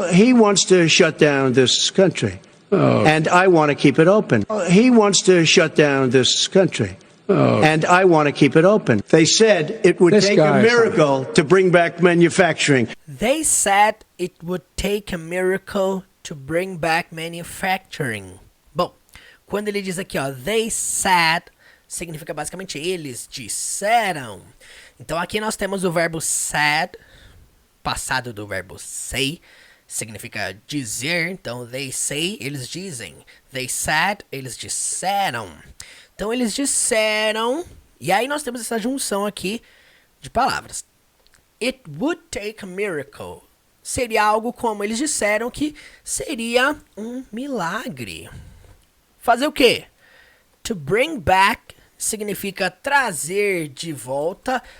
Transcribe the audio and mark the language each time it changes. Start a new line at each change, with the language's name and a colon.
English: He wants to shut down this country. And I want to keep it open. He wants to shut down this country. And I want to keep it open. They said it would take a miracle to bring back manufacturing. They said it would take a miracle to bring back manufacturing.
Portuguese: Bom, quando ele diz aqui, ó,
English: they said,
Portuguese: significa basicamente eles disseram. Então aqui nós temos o verbo said, passado do verbo say, significa dizer. Então
English: they say,
Portuguese: eles dizem.
English: They said,
Portuguese: eles disseram. Então eles disseram, e aí nós temos essa junção aqui de palavras.
English: It would take a miracle.
Portuguese: Seria algo como eles disseram que seria um milagre. Fazer o quê?
English: To bring back
Portuguese: significa trazer de volta.